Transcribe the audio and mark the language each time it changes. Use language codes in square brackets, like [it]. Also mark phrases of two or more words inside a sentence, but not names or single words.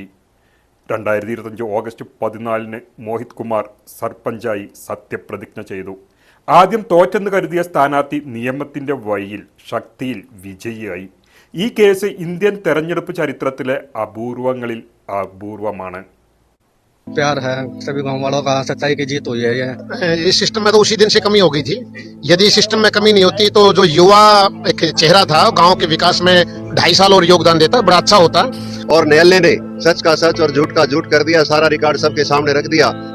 [ml] 2025 ഓഗസ്റ്റ് 14 മോഹിത് കുമാർ സർപഞ്ചായി സത്യപ്രതിജ്ഞ ചെയ്തു. ആദ്യം തോറ്റെന്ന് കരുതിയ സ്ഥാനാർത്ഥി നിയമത്തിൻ്റെ വഴിയിൽ ശക്തിയിൽ വിജയിയായി. ഈ കേസ് ഇന്ത്യൻ തെരഞ്ഞെടുപ്പ് ചരിത്രത്തിലെ അപൂർവങ്ങളിൽ അപൂർവമാണ്. [hi] प्यार है सभी गांव वालों का, सच्चाई की जीत हुई है ये। इस सिस्टम में तो उसी दिन से कमी हो गई थी। यदि सिस्टम में कमी नहीं होती तो जो युवा एक चेहरा था गांव के विकास में 2.5 साल और योगदान देता, बड़ा अच्छा होता। और न्यायालय ने सच का सच और झूठ का झूठ कर दिया, सारा रिकॉर्ड सबके सामने रख दिया।